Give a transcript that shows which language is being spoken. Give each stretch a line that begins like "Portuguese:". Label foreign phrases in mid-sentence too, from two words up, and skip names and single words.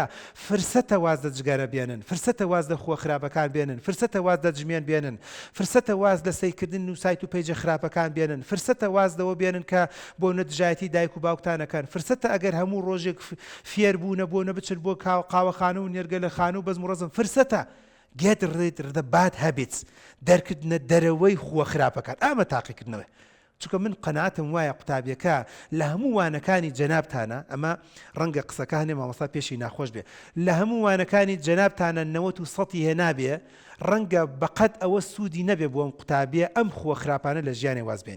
Central Kurdish: فرسەتە واز لە جگەرە بێنن، فرسەتە واز لە خۆ خراپەکان بێنن، فرسەتە واز لە جمێن بێنن، فرسەتە واز لە سەیکردن و سایت و پەیجە خراپەکان بێنن، فرسەتە واز لەوە بێنن کە بۆ نەدژایەتی دایک و باوکتانەکەن، فرسەتە ئەگەر هەموو ڕۆژێک فێر بوونە بۆ نەبچن بۆ قاوەخانە و نێرگە لە خانە و بەزم و ڕەزم.
English: فرسەتە get rid of the bad habits،
Central Kurdish: دەرکردنە دەرەوەی خۆ خراپەکان. ئەمە تاقیکردنەوە. چونکە من قەناعەتم وایە قوتابیەکە لە هەموو وانەکانی جەنابتانە، ئەمە ڕەنگە قسەکە هەنێ مامۆستا پێشی ناخۆش بێ، لە هەموو وانەکانی جەنابتانە 90% هێنابێ، ڕەنگە بەقەد ئەوە سوودی نەبێ بۆ ئەم قوتابیە ئەم خۆ خراپانە لە ژیانی واز بێنێ.